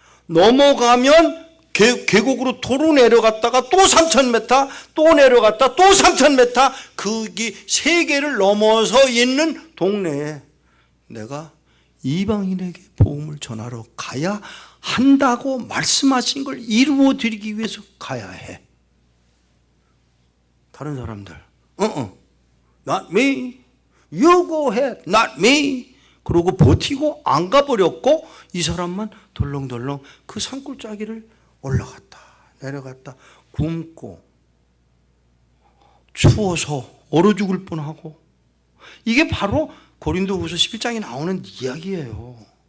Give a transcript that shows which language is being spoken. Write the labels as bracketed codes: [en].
[ko] 넘어가면 계곡으로 도로 내려갔다가 또 3,000m, 또 내려갔다 또 3,000m, 거기 세계를 넘어서 있는 동네에 내가 이방인에게 복음을 전하러 가야 한다고 말씀하신 걸 이루어 드리기 위해서 가야 해. 다른 사람들 [en] not me, you go ahead, not me. [ko] 그러고 버티고 안 가버렸고 이 사람만 덜렁덜렁 그 산골짜기를 올라갔다 내려갔다 굶고 추워서 얼어 죽을 뻔하고. 이게 바로 고린도후서 11장에 나오는 이야기예요.